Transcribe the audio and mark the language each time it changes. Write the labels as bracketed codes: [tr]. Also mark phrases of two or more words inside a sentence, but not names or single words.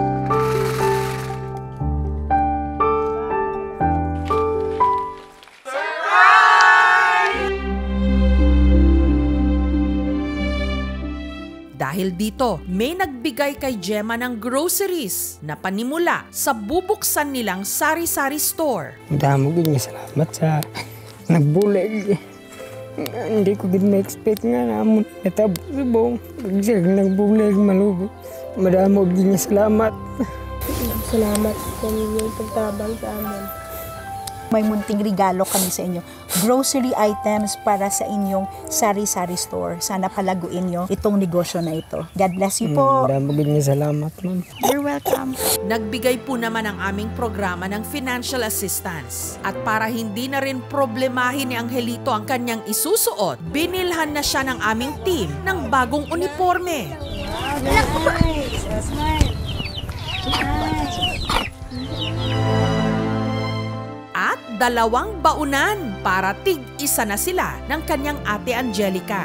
[tl] Dahil dito, may nagbigay kay Gemma ng groceries na panimula sa bubuksan nilang sari-sari store. [hil] Damo gid nga salamat sa nagbulig. Hindi ko gid ma-expect nga namon natabo subong. Pag nagbulig malugo. Madamo gid nga salamat. Salamat sa inyong pagtabang sa amin. [tl] May munting regalo kami sa inyo. [en] Grocery items [tl] para sa inyong sari-sari store. Sana palaguin nyo itong negosyo na ito. [en] God bless you po. [hil] Madamo gid nga salamat, ma'am. [en] You're welcome. [tl] Nagbigay po naman ang aming programa ng [en] financial assistance. [tl] At para hindi na rin problemahin ni Angelito ang kanyang isusuot, binilhan na siya ng aming team ng bagong uniforme. At 2 baunan para tig-isa na sila ng kanyang ate Angelica.